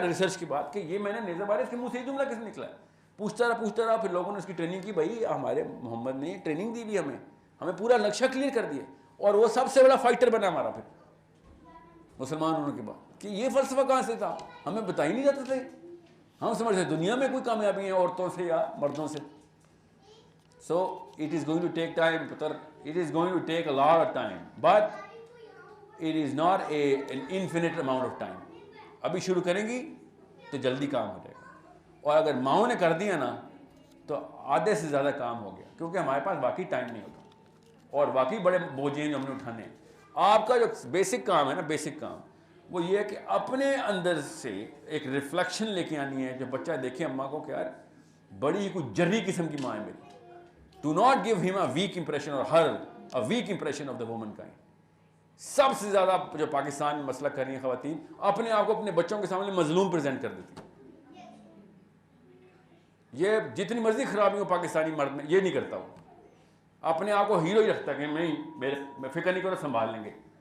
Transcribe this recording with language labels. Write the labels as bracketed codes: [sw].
[ur] Research کی بات کہ یہ میں نے نیزہ مارا, اس کے منہ سے یہ جملہ کس نے نکلا ہے. پوچھتا رہا, پھر لوگوں نے اس کی ٹریننگ کی. بھائی ہمارے محمد نے ٹریننگ دی بھی, ہمیں پورا نقشہ کلیئر کر دیا, اور وہ سب سے بڑا فائٹر بنا ہمارا پھر مسلمان ہونے کے بعد. کہ یہ فلسفہ کہاں سے تھا, ہمیں بتا ہی نہیں جاتے تھے. ہم سمجھتے دنیا میں کوئی کامیابی ہے عورتوں سے یا مردوں سے. [en] So it is going to take time, putar. It is going to take a lot of time, but it is not an infinite amount of time. [ur] ابھی شروع کریں گی تو جلدی کام ہو جائے گا, اور اگر ماؤں نے کر دیا نا تو آدھے سے زیادہ کام ہو گیا, کیونکہ ہمارے پاس واقعی ٹائم نہیں ہوتا, اور واقعی بڑے بوجھ ہیں جو ہم نے اٹھانے ہیں. آپ کا جو بیسک کام ہے نا, بیسک کام وہ یہ ہے کہ اپنے اندر سے ایک ریفلیکشن لے کے آنی ہے. جو بچہ دیکھے اماں کو کہ یار بڑی ہی کوئی جری قسم کی ماں ہے میری. [en] Do not give him a weak impression or her a weak impression of the womankind. [ur] سب سے زیادہ جو پاکستان میں مسئلہ کر رہی ہیں خواتین, اپنے آپ کو اپنے بچوں کے سامنے مظلوم پریزنٹ کر دیتی ہیں. یہ جتنی مرضی خرابی ہو پاکستانی مرد میں یہ نہیں کرتا ہوں, اپنے آپ کو ہیرو ہی رکھتا ہے کہ میں فکر نہیں کرو سنبھال لیں گے.